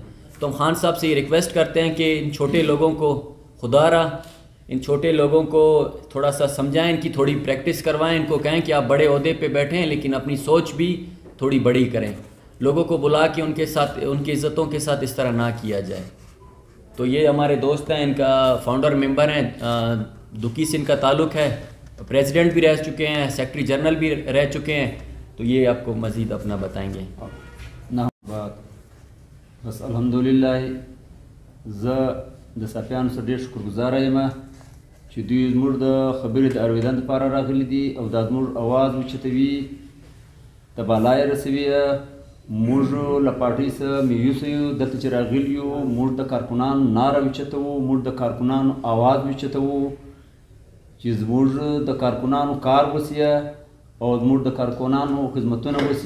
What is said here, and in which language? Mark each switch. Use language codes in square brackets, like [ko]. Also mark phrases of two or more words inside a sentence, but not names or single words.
[ur] تو ہم خان صاحب سے یہ ریکویسٹ کرتے ہیں کہ ان چھوٹے لوگوں کو خدا را ان چھوٹے لوگوں کو تھوڑا سا سمجھائیں، ان کی تھوڑی پریکٹس کروائیں، ان کو کہیں کہ آپ بڑے عہدے پہ بیٹھیں لیکن اپنی سوچ بھی تھوڑی بڑی کریں، لوگوں کو بلا کے ان کے ساتھ ان کی عزتوں کے ساتھ اس طرح نہ کیا جائے۔ تو یہ ہمارے دوست ہیں، ان کا [en] founder member [ur] ہیں، دکی سے ان کا تعلق ہے، پریزیڈنٹ بھی رہ چکے ہیں، [en] secretary general [ur] بھی رہ چکے ہیں، تو یہ آپ کو مزید اپنا بتائیں گے۔ [ps] بس الحمدللہ د صافیانو سره ډېر شکرګزاره یم چې دوی زموږ د خبرې د اورېدن دپاره راغلي دي او دا زموږ اواز اوچتوي، د بالا یې رسوي. موږ له پارټۍ څخه میوس یو، دلته چې راغلي یو موږ د کارکنانو ناره اوچتوو، موږ د کارکنانو اواز اوچتوو چې زموږ د کارکنانو کار وسیه او زموږ د کارکنانو خدمتونه وسي.